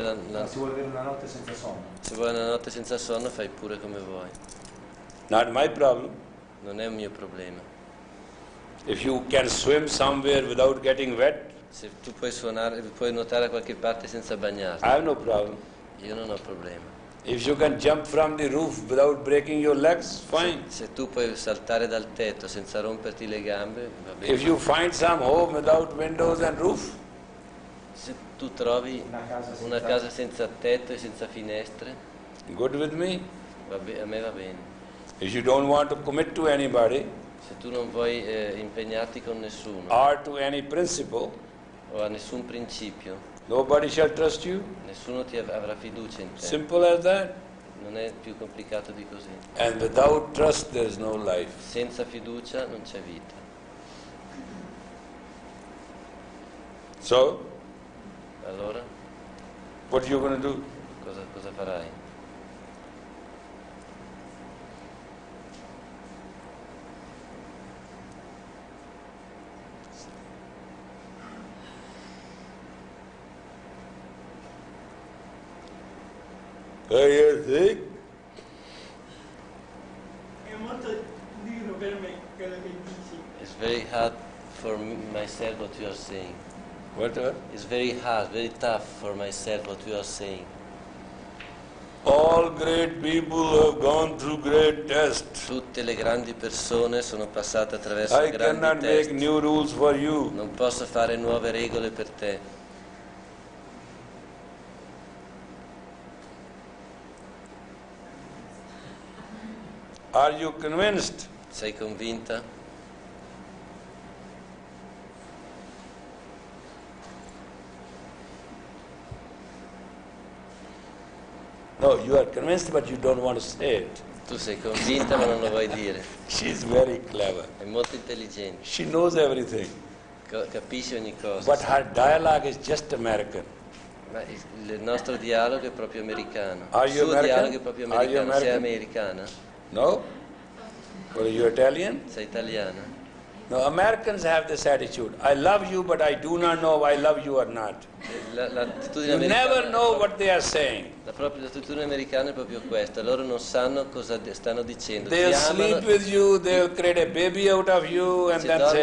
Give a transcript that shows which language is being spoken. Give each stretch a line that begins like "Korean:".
Italian: se vuoi avere una notte senza sonno. Se vuoi una notte senza sonno fai pure come vuoi.
English: Not my problem.
Italian: Non è un mio problema.
English: If you can swim somewhere without getting wet,
Italian: se tu puoi nuotare da qualche parte senza bagnarti.
English: I have no problem.
Italian: Io non ho problema.
English: If you can jump from the roof without breaking your legs, fine.
Italian: Se tu puoi saltare dal tetto senza romperti le gambe, va bene.
English: If you find some home without windows and roof,
Italian: se tu trovi una casa senza tetto e senza finestre,
English: good with me.
Italian: A me va bene.
English: If you don't want to commit to anybody,
Italian: se tu non vuoi impegnarti con nessuno,
English: or to any principle,
Italian: o a nessun principio,
English: nobody shall trust you.
Italian: Nessuno ti avrà fiducia in te.
English: Simple as that.
Italian: Non è più complicato di così.
English: And without trust there is no life.
Italian: Senza fiducia non c'è vita.
English: So,
Italian: allora,
English: what are you going to do?
Italian: Cosa farai?
English: Are you sick?
Italian: È molto duro per me quello che dici.
English: It's very hard for myself what you are saying. What? It's very hard, very tough for myself what you are saying. All great people have gone through great tests.
Italian: Tutte le grandi persone sono passate attraverso grandi test.
English: I cannot make new rules for you.
Italian: Non posso fare nuove regole per te.
English: Are you convinced?
Italian: Sei convinta?
English: No, you are convinced but you don't want to say it.
Italian: Tu sei convinta ma non lo vuoi dire.
English: She's very clever.
Italian: È molto intelligente.
English: She knows everything.
Italian: Capisce ogni cosa.
English: But her dialogue is just American.
Italian: Ma il nostro dialogo è proprio americano.
English: Are
Italian: Il
English: you
Italian: suo
English: American?
Italian: dialogo è proprio americano. Sei americana?
English: No? Well, are you Italian?
Italian: Sei italiana?
English: No, Americans have this attitude. I love you, but I do not know if I love you or not.
Italian: L'attitudine
English: You never know what they are saying.
Italian: L'attitudine americana è proprio questa, loro non sanno cosa stanno dicendo.
English: They'll sleep with you, they'll create a baby out of you and then say,